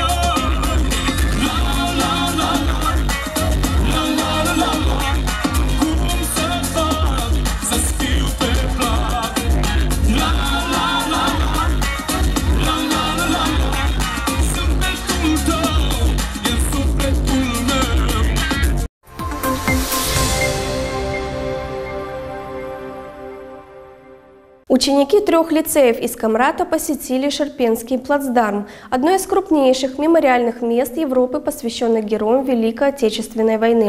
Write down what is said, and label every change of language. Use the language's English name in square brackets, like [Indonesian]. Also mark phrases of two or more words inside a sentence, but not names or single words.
[Romanian] La la la la, la la la la la. Cum să fac să-ți fiu pe plac? La la la la, la la la la la. Zâmbetul tău e sufletul meu. [Russian] Ученики 3 лицеев из Камрата посетили Шерпенский плацдарм, одно из крупнейших мемориальных мест Европы, посвященных героям Великой Отечественной войны.